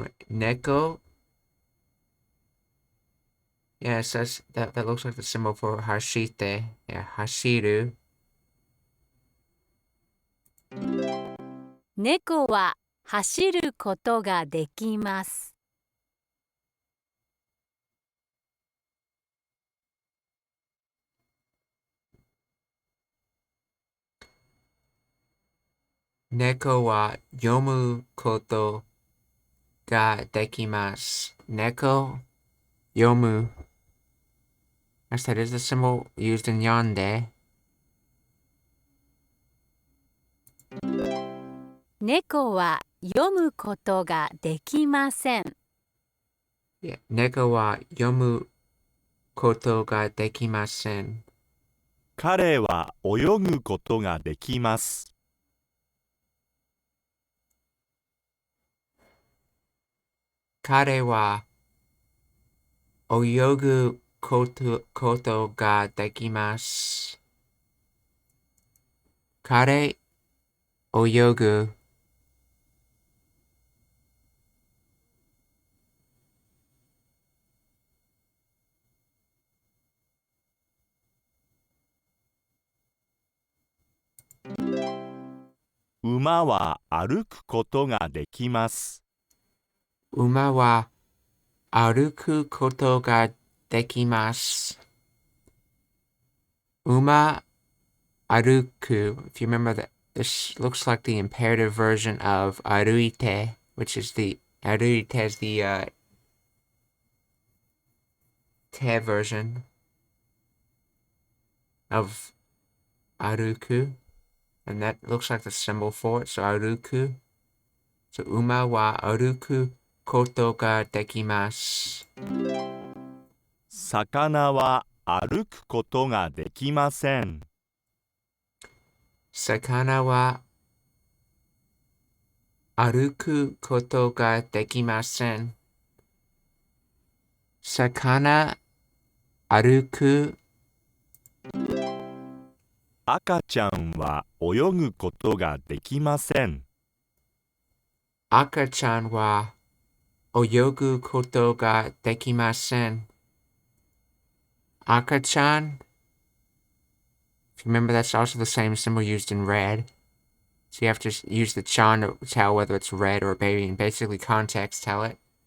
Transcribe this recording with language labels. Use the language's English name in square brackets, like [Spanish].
[Japanese] Neko. [English] Yeah, it says that looks like the symbol for hashite. Yeah, hashiru. [Japanese] 猫は走ることができます。猫は読むことができます。猫, yomu. [English] Yes, that is the symbol used in yonde. [Japanese] 猫は読むことができません。 Yeah, 猫は読むことができません。彼は泳ぐことができます。彼は泳ぐことができます。彼、泳ぐ。馬は歩くことができます。馬は歩くことができます。馬、歩く. [English] If you remember that, this looks like the imperative version of aruite, which is aruite is the te version of aruku, and that looks like the symbol for it, so aruku. [Japanese] So uma wa aruku koto ga dekimasu. 魚は歩くことができません。魚は歩くことができません。魚、歩く。赤ちゃんは泳ぐことができません。赤ちゃんは泳ぐことができません。赤ちゃん. [English] If you remember, that's also the same symbol used in red. So you have to use the chan to tell whether it's red or baby, and basically context tell it.